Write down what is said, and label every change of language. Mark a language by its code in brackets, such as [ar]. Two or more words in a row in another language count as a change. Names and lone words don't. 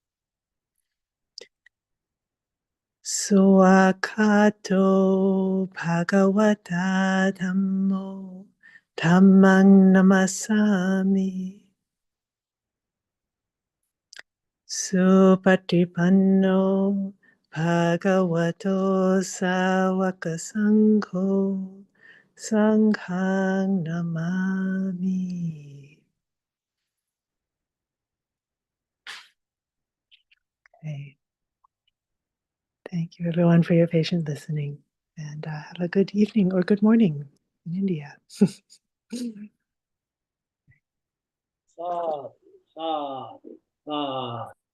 [pi] Suakato Bhagavata Dhammo Dhammang Namasami Supatipanno Bhagavato Sawaka Sangho Sanghang Namami. [en] Okay. Thank you, everyone, for your patient listening. And have a good evening or good morning in India. [pi] Sadhu, sadhu, sadhu.